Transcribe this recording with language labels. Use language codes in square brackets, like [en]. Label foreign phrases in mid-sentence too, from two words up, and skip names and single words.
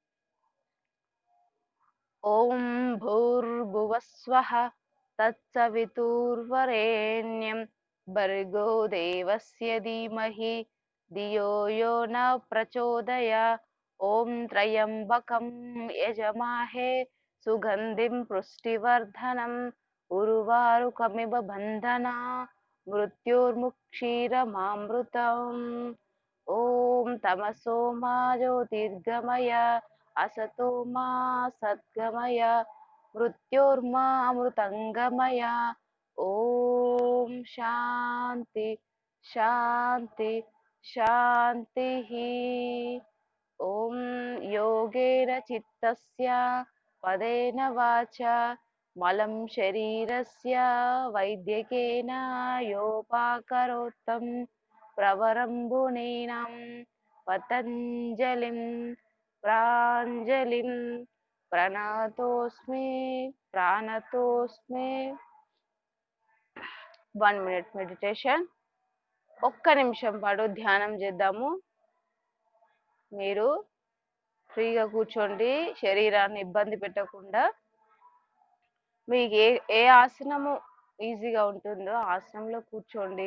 [sa] ఓం భూర్భువస్వః తత్సవితుర్వరేణ్యం భర్గో దేవస్య ధీమహి ధియో యో న ప్రచోదయాత్. ఓం త్రయంబకం యజమాహే సుగంధిం పుష్టివర్ధనం ఉర్వారుకమివ బంధనాత్ మృత్యోర్ముక్షీరమామృతం. ఓం తమసో మా జ్యోతిర్గమయ असतो मा सद्गमय मृत्योर्मा अमृतंगमय. ओम शांति शांति शांति. ओम योगेन चित्तस्य पदेन वाचा मलं शरीरस्य वैद्यकेन योपाकरोत्तं प्रवरं मुनीनां पतञ्जलिं प्राञ्जलिं प्रणतोस्मि प्राणतोस्मि. [en] 1 minute meditation. [te] ఒక్క నిమిషం పాటు ధ్యానం చేద్దాము. మీరు ఫ్రీగా కూర్చోండి, శరీరాన్ని ఇబ్బంది పెట్టకుండా. మీకు ఏ ఆసనము ఈజీగా ఉంటుందో ఆసనంలో కూర్చోండి.